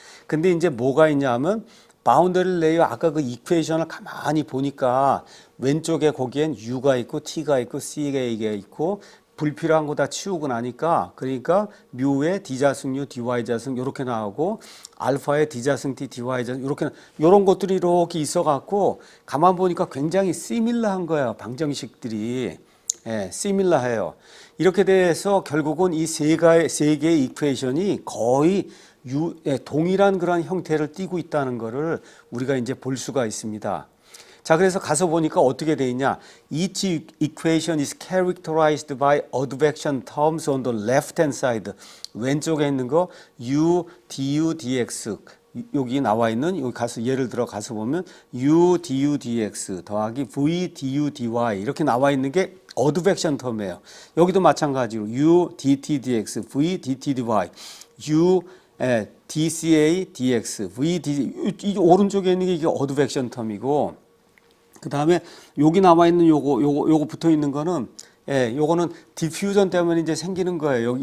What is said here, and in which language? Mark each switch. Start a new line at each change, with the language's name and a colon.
Korean: 근데 이제 뭐가 있냐면 바운더리 레이어 아까 그 이퀘이션을 가만히 보니까 왼쪽에 거기엔 U가 있고 T가 있고 C가 있고 불필요한 거 다 치우고 나니까 그러니까 뮤의 D자승 U, DY자승 이렇게 나오고 알파의 D자승 T, DY자승 이렇게 이런 것들이 이렇게 있어 갖고 가만 보니까 굉장히 시밀러한 거예요. 방정식들이. 시밀러해요. 이렇게 돼서 결국은 이 세 개의 이퀘이션이 거의 동일한 그런 형태를 띠고 있다는 것을 우리가 이제 볼 수가 있습니다. 자, 그래서 가서 보니까 어떻게 돼 있냐?
English: Each equation is characterized by advection terms on the left hand side.
Korean: 왼쪽에 있는 거 u, du, dx. 여기 나와 있는 여기 가서 예를 들어 가서 보면 u, du, dx 더하기 v, du, dy 이렇게 나와 있는 게 어드벡션 텀이에요. 여기도 마찬가지로 u, dt, dx, v, dt, dy, u, dca, dx, v, dt 이 오른쪽에 있는 게 이게 어드벡션 텀이고 그 다음에 여기 나와 있는 요거 붙어 있는 거는 요거는 디퓨전 때문에 이제 생기는 거예요.